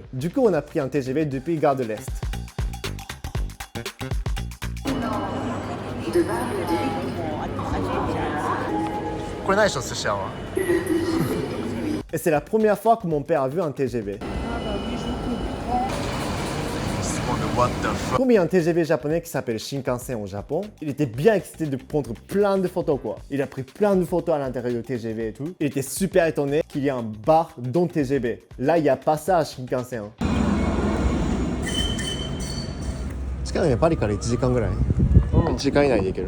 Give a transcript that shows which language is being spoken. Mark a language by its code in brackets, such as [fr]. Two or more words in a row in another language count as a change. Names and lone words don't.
[fr] Du coup, on a pris un TGV depuis Gare de l'Est. Et c'est la première fois que mon père a vu un TGV. Comme il y a un TGV japonais qui s'appelle Shinkansen au Japon, il était bien excité de prendre plein de photos quoi. Il a pris plein de photos à l'intérieur du TGV et tout. Il était super étonné qu'il y ait un bar dans le TGV. Là, il n'y a pas ça à Shinkansen. [ja] 近いね、パリから1時間ぐらい。1時間以内で行ける。